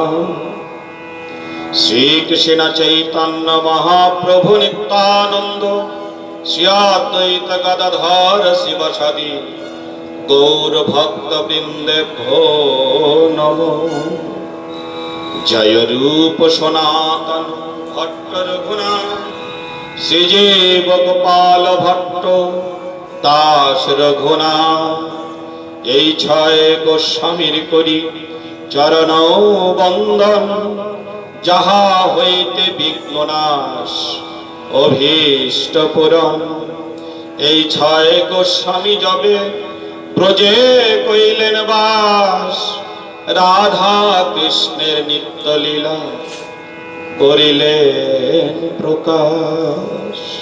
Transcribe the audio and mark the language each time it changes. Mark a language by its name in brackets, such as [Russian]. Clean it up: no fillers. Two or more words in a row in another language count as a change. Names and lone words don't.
[Sanskrit] श्रीकृष्ण चैतन्य महाप्रभु नित्यानन्द श्री अद्वैत गदाधर शिवसदि गौरभक्तवृन्देभ्यो नमो। [Bangla] जय रूप सनातन भट्ट रघुनाथ श्रीजीव गोपाल भट्ट दास रघुनाथ। এই ছয় গোস্বামীর করি চরণ বন্দন যাহা হইতে বিঘ্ননাশ অভীষ্ট পূরণ। এই ছয় গোস্বামী যবে ব্রজে কইলেন বাস রাধা কৃষ্ণের নিত্য লীলা করিলেন প্রকাশ।